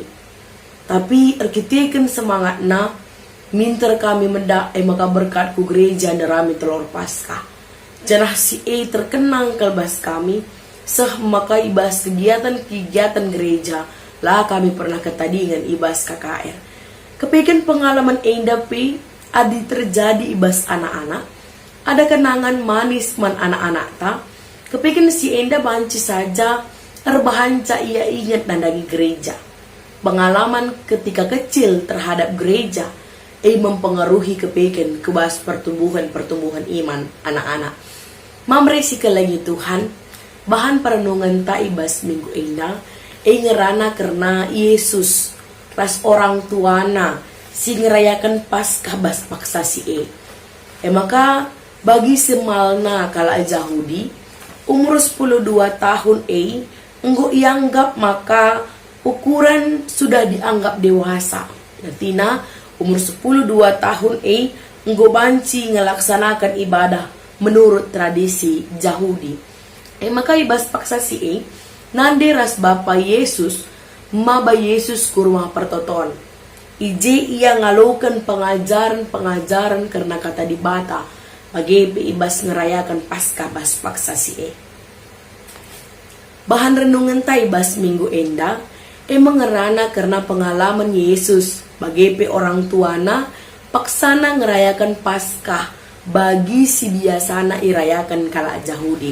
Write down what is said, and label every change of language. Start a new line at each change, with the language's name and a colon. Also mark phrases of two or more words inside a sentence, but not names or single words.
Batak Karo: Tapi erkiteken semangatna minter kami mendak maka berkat ku gereja darami telur Paskah. Janah si terkenang kelbas kami maka ibas kegiatan gereja lah kami pernah ketadingan ibas KKR. Kepikan pengalaman endapi adi terjadi ibas anak-anak, ada kenangan manis man anak-anak ta. Kepikan si enda banci saja erbahanca ia ingat nandangi gereja. Pengalaman ketika kecil terhadap gereja mempengaruhi kepikan kebas pertumbuhan iman anak-anak. Mamresi lagi Tuhan. Bahan perenungan taibas minggu ina ngerana karena Yesus ras orang tuana si ngerayakan Paskah bas paksa si maka bagi semalna kala Yahudi umur 12 tahun enggo ianggap maka
Indonesian: ukuran sudah dianggap dewasa.
Batak Karo: Natina umur 12 tahun enggo banci ngelaksanakan
Indonesian: ibadah menurut tradisi Yahudi.
Batak Karo: Maka ibas paksa si nande ras Bapa Yesus maba Yesus ku rumah pertoton. Ije ia ngalokan pengajaran karena kata dibata bagi ibas ngerayakan Paskah bas paksa si Bahan renungan bas minggu enda mengerana karena pengalaman Yesus bagi orang tuana paksana ngerayakan Paskah bagi si biasana irayakan kala Yahudi.